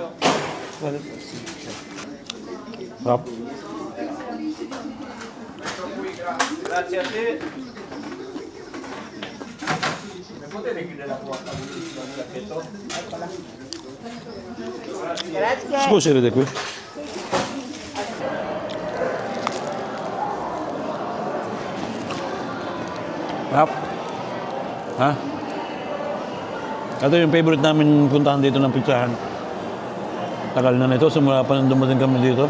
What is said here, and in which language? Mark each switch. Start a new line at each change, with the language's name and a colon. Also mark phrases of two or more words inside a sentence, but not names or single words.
Italian: Quale? Sarap. Grazie a te. Mi potete chiudere la porta? Grazie. Scusi, vedete qui.
Filipino: Sarap. Ha? Ito yung favorite namin puntahan dito ng pizzahan. Tagal na nito, simula pa nang dumating kami dito.